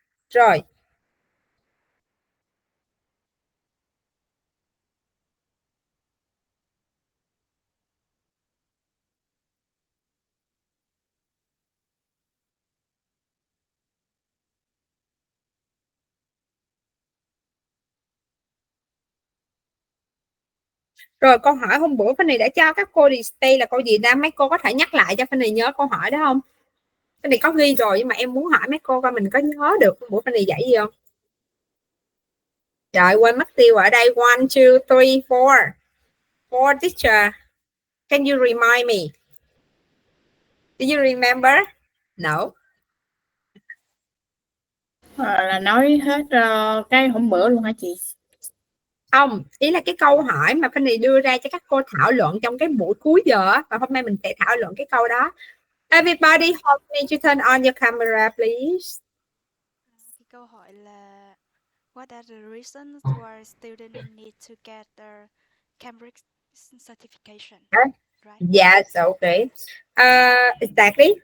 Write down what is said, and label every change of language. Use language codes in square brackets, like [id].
[vi] Rồi rồi câu hỏi hôm bữa Fanny đã cho các cô display là câu gì ra, mấy cô có thể nhắc lại cho Fanny nhớ câu hỏi đó không? Fanny có ghi rồi nhưng mà em muốn hỏi mấy cô coi mình có nhớ được hôm bữa Fanny dạy gì không. Trời, quên mất tiêu ở đây. [en] 1, 2, 3, 4 4 teacher, can you remind me? Do you remember? No. [vi] Là nói hết cái hôm bữa luôn hả chị? Không, ý là cái câu hỏi mà Fanny đưa ra cho các cô thảo luận trong cái buổi cuối giờ, và hôm nay mình sẽ thảo luận cái câu đó. [en] Everybody hold me to turn on your camera please. [vi] Cái câu hỏi là [en] what are the reasons why students need to get their Cambridge certification? Right? Yes, okay. Exactly.